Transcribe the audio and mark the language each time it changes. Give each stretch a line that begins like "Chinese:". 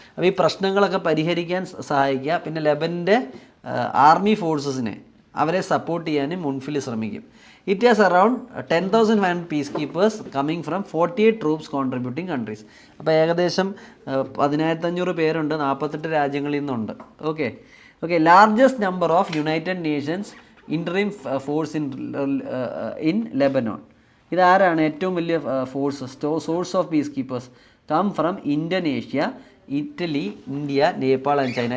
Malayalam: അപ്പോൾ ഈ പ്രശ്നങ്ങളൊക്കെ പരിഹരിക്കാൻ സഹായിക്കുക, പിന്നെ ലെബനിൻ്റെ ആർമി ഫോഴ്സസിനെ അവരെ സപ്പോർട്ട് ചെയ്യാനും UNFIL ശ്രമിക്കും.
English: It has around 10,500 peacekeepers coming from 48 troops contributing countries.
Malayalam: അപ്പോൾ ഏകദേശം 1500 പേരുണ്ട്, 48 രാജ്യങ്ങളിൽ നിന്നുണ്ട്.
English: Okay, largest number of United Nations interim force in Lebanon.
Malayalam: ഇതാരാണ് ഏറ്റവും വലിയ force,
English: Source of peacekeepers come from Indonesia, Italy, India, Nepal and China.